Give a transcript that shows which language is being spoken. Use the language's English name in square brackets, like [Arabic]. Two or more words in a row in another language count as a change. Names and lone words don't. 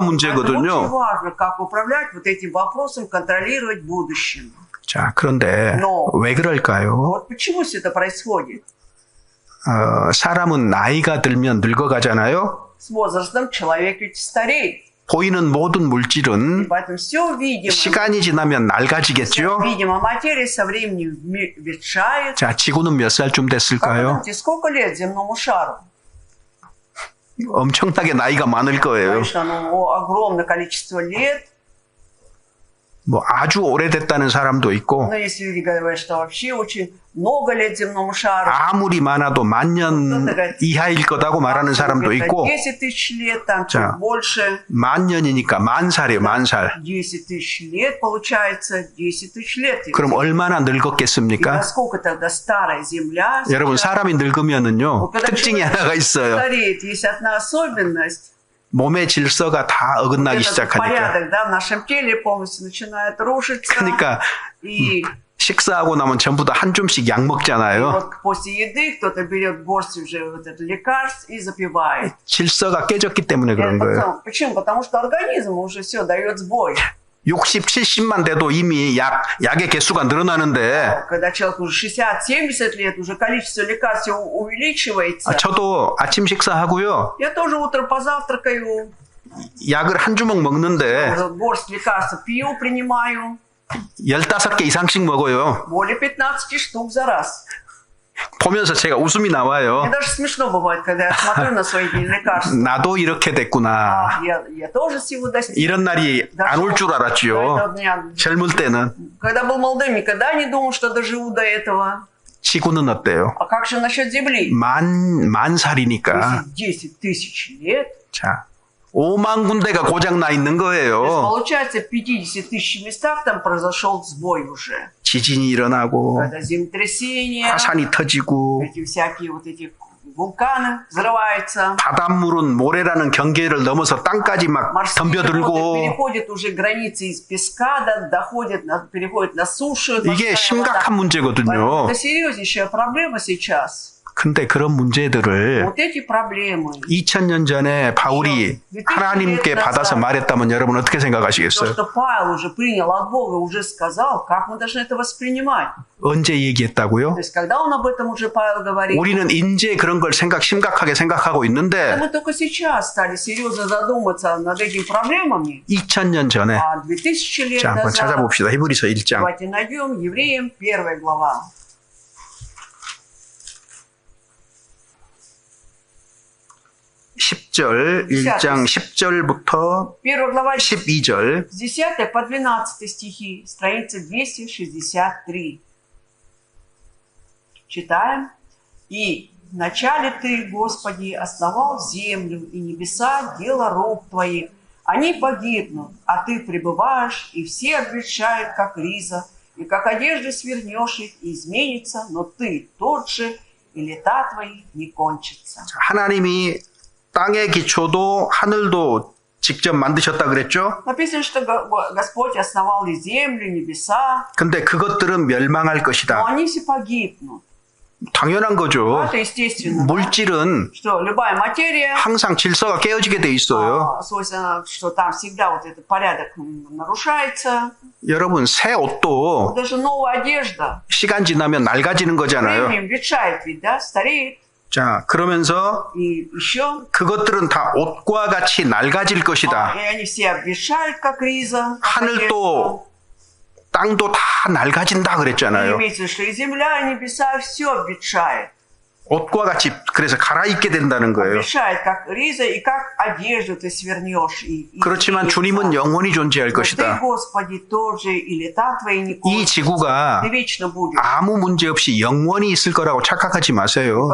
[Russian] Это очень [Korean] 문제거든요. [Russian] важно, как управлять вот этим вопросом, контролировать будущее. [Korean] 자, 그런데 왜 그럴까요? [Russian] Вот почему все это происходит? [Korean] 사람은 나이가 들면 늙어가잖아요. [Russian] С возрастом человек ведь стареет. [Korean] 보이는 모든 물질은 [Russian] Поэтому все видимо. [Korean] 시간이 지나면 낡아지겠죠. [Russian] Видимо, материя со временем ветшает. [Korean] 자, 지구는 몇 살쯤 [Russian] Как вы [Korean] 됐을까요? [Russian] думаете, сколько лет земному шару? [Korean] 엄청나게 나이가 많을 거예요. [Russian] Конечно, огромное количество лет. [Korean] 뭐 아주 오래됐다는 사람도 있고 [Russian] Но есть люди говорят, что вообще очень много лет земному шару. [Korean] 아무리 많아도 10,000년 이하일 거다고 말하는 사람도 있고 [Russian] 10 тысяч лет, там [Korean] 자, [Russian] чуть больше. [Korean] 10,000년이니까 10,000살이에요. 10,000살. [Russian] 10 тысяч лет получается, 10 тысяч лет. [Korean] 그럼 얼마나 [Russian] И [Korean] 늙었겠습니까? [Russian] насколько тогда старая земля? [Korean] 여러분 사람이 늙으면은요 특징이 하나가 있어요. [Russian] Стареет, есть одна особенность. [Korean] 몸의 질서가 다 어긋나기 [Russian] Этот [Korean] 시작하니까. [Russian] порядок, да, в нашем теле полностью начинает рушиться. [Korean] 그러니까 [Russian] И [Korean] 식사하고 나면 전부 다 한 줌씩 약 먹잖아요. [Russian] вот после еды кто-то берет горсть уже вот это лекарств и запивает. [Korean] 질서가 깨졌기 때문에 그런 거예요. [Russian] Почему? Потому что организм уже все дает сбой. [Korean] 60, 70만 돼도 이미 약의 개수가 늘어나는데 [Russian] Когда человеку уже 60-70 лет, уже количество лекарств увеличивается. [Korean] 저도 아침 식사하고요. [Russian] Я тоже утром позавтракаю, [Korean] 약을 한 주먹 먹는데 [Russian] уже горсть лекарств пью, принимаю. [Korean] 15개 이상씩 먹어요. [Russian] Более 15 штук за раз. [Korean] 보면서 제가 웃음이 나와요. [Russian] Мне даже смешно бывает, когда я смотрю на свои лекарства. [Korean] 나도 이렇게 됐구나. [Russian] Я тоже всего достиг. [Korean] 이런 날이 안 올 줄 [Russian] До [Korean] 알았죠. [Russian] этого дня. [Korean] 젊을 때는. [Russian] Когда был молодым, никогда не думал, что доживу до этого. [Korean] 지구는 어때요? [Russian] А как же насчет Земли? [Korean] 만 살이니까. [Russian] 10 тысяч лет. [Korean] 자, 5만 군데가 고장 나 있는 [Russian] То есть, [Korean] 거예요. [Russian] получается, в 50 тысяч местах там произошел сбой уже. [Korean] 지진이 일어나고 [Russian] Когда землетрясения, [Korean] 화산이 터지고 [Russian] эти всякие вот эти вулканы взрываются. [Korean] 바닷물은 모래라는 경계를 넘어서 땅까지 막 [Russian] Морские животные [Korean] 덤벼들고 [Russian] переходят уже границы из песка, переходят на сушу. [Korean] 이게 [Russian] морская [Korean] 심각한 [Russian] вода. [Korean] 문제거든요. [Russian] Это серьезнейшая проблема сейчас. [Korean] 근데 그런 문제들을 [Russian] Вот эти проблемы. [Korean] 2000년 전에 바울이 하나님께 받아서 말했다면 여러분 어떻게 [Russian] То, [Korean] 생각하시겠어요? [Russian] что Павел уже принял от Бога, уже сказал, как мы должны это воспринимать? [Korean] 언제 얘기했다고요? [Russian] То есть, когда он об этом уже, Павел говорит, [Korean] 우리는 이제 그런 걸 심각하게 생각하고 있는데 [Russian] мы только сейчас стали серьезно задуматься над этими проблемами, [Korean] 2000년 전에 [Russian] а 2000 лет [Korean] 자, 한번 [Russian] назад, [Korean] 찾아봅시다. 히브리서 1장. [Russian] давайте найдем Евреям 1 глава. [Korean] 10절, 1장 10절부터 [Russian] 1 глава [Korean] 12절. [Russian] с 10 по 12 стихи, страница 263. Читаем. «И вначале Ты, Господи, основал землю и небеса, дело рук Твоих. Они погибнут, а Ты пребываешь, и все обветшают, как риза, и как одежды свернешь их, и изменится, но Ты тот же, и лета Твои не кончатся». [Korean] 하나님이 땅의 기초도 하늘도 직접 만드셨다 그랬죠? [Russian] Написано, что Господь основал и землю, и небеса, [Korean] 근데 그것들은 멸망할 [Russian] но [Korean] 것이다. [Russian] они все погибнут. [Korean] 당연한 거죠. [Russian] Это естественно. [Korean] 물질은 [Russian] Что любая материя, [Korean] 항상 질서가 깨어지게 돼 있어요. [Russian] свойственно, что там всегда вот этот порядок нарушается. [Korean] 여러분, 새 옷도 [Russian] Даже новая одежда [Korean] 시간 지나면 낡아지는 거잖아요. [Russian] временем ветшает ведь, да, стареет. [Korean] 자, 그러면서 [Russian] И еще, [Korean] 그것들은 다 옷과 같이 낡아질 것이다. [Russian] и они все обветшают, как риза. как [Korean] 하늘도 땅도 다 낡아진다 [Russian] одежда. И [Korean] 그랬잖아요. [Russian] имеется, что и земля, и небеса, все обветшает. [Korean] 옷과 같이 그래서 갈아입게 된다는 거예요. [Russian] Обветшает, как риза, и как одежду ты свернешь. И [Korean] 그렇지만 [Russian] изменится. [Korean] 주님은 영원히 존재할 [Russian] Но Ты, [Korean] 것이다. [Russian] Господи, тоже, и лета Твои не [Korean] 이 [Russian] кончатся. [Korean] 지구가 [Russian] Ты вечно будешь. [Korean] 아무 문제 없이 영원히 있을 거라고 착각하지 마세요.